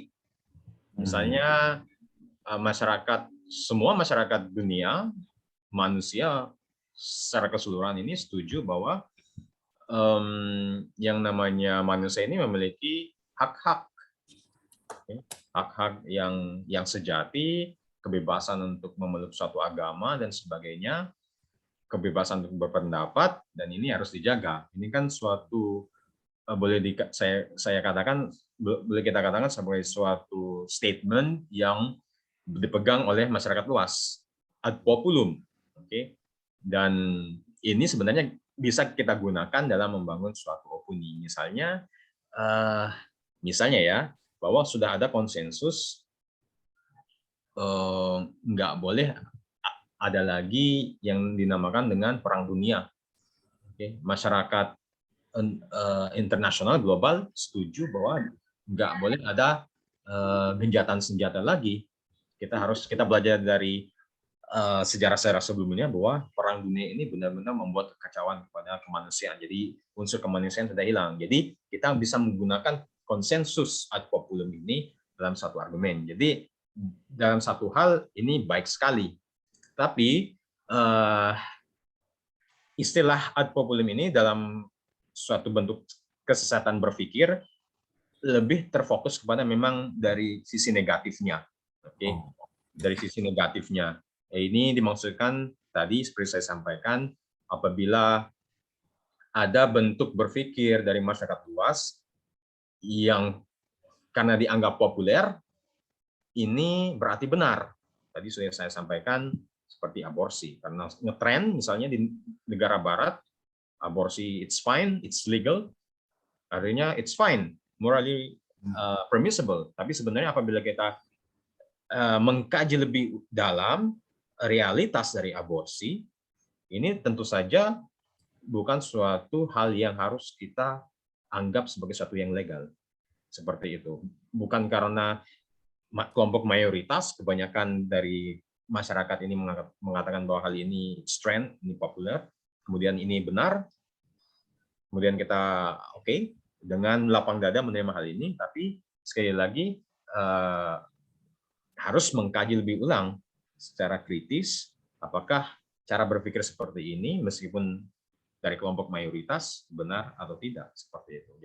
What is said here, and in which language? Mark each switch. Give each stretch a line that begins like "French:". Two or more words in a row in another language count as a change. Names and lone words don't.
Indonesian: Misalnya semua masyarakat dunia manusia secara keseluruhan ini setuju bahwa yang namanya manusia ini memiliki hak-hak, hak-hak yang sejati, kebebasan untuk memeluk suatu agama dan sebagainya, kebebasan untuk berpendapat, dan ini harus dijaga. Ini kan suatu saya katakan, boleh kita katakan sebagai suatu statement yang dipegang oleh masyarakat luas,
Latin: ad populum,
Indonesian: oke. Dan ini sebenarnya bisa kita gunakan dalam membangun suatu opini. Misalnya ya, bahwa sudah ada konsensus nggak boleh ada lagi yang dinamakan dengan perang dunia. Oke, masyarakat internasional global setuju bahwa nggak boleh ada gencatan senjata lagi. Kita belajar dari sejarah-sejarah sebelumnya bahwa perang dunia ini benar-benar membuat kekacauan kepada kemanusiaan. Jadi unsur kemanusiaan sudah hilang. Jadi kita bisa menggunakan konsensus
Latin: ad populum
Indonesian: ini dalam satu argumen. Jadi dalam satu hal ini baik sekali. Tapi istilah
Latin: ad populum
Indonesian: ini dalam suatu bentuk kesesatan berpikir lebih terfokus kepada memang dari sisi negatifnya. Oke. Dari sisi negatifnya. Ini dimaksudkan tadi seperti saya sampaikan, apabila ada bentuk berpikir dari masyarakat luas yang karena dianggap populer, ini berarti benar. Tadi sudah saya sampaikan seperti aborsi, karena ngetren misalnya di negara barat, aborsi
English: it's fine, it's legal,
Indonesian: artinya
English: it's fine, morally permissible.
Indonesian: Tapi sebenarnya apabila kita mengkaji lebih dalam realitas dari aborsi, ini tentu saja bukan suatu hal yang harus kita anggap sebagai suatu yang legal. Seperti itu. Bukan karena kelompok mayoritas, kebanyakan dari masyarakat ini mengatakan bahwa hal ini trend, ini populer, kemudian ini benar, kemudian kita oke, dengan lapang dada menerima hal ini, tapi sekali lagi harus mengkaji lebih ulang secara kritis apakah cara berpikir seperti ini meskipun dari kelompok mayoritas benar atau tidak, seperti itu.